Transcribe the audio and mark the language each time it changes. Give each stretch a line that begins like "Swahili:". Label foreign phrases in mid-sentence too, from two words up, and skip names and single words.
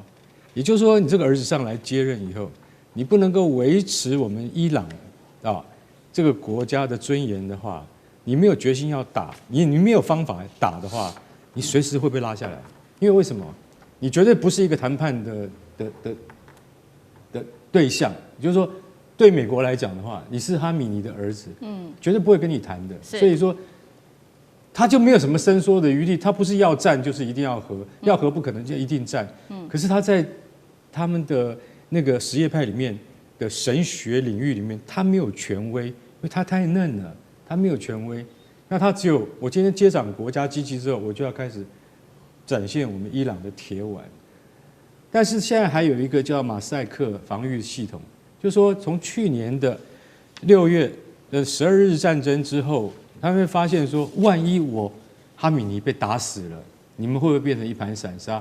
Chinese: 也就是說，你這個兒子上來接任以後，你不能夠維持我們伊朗這個國家的尊嚴的話，你沒有決心要打，你沒有方法打的話，你隨時會被拉下來。因為什麼？你絕對不是一個談判的對象。也就是說，對美國來講的話，你是哈米尼的兒子，絕對不會跟你談的。所以說，他就沒有什麼伸縮的餘地。他不是要戰就是一定要和，要和不可能就一定戰。可是他在他們的那個什葉派裡面的神學領域裡面，他沒有權威，因為他太嫩了，他沒有權威。那他只有我今天接掌國家機器之後，我就要開始展現我們伊朗的鐵腕。但是現在還有一個叫馬賽克防禦系統，就是說從去年的6月的12日戰爭之後，他們會發現說，萬一我哈米尼被打死了，你們會不會變成一盤散沙？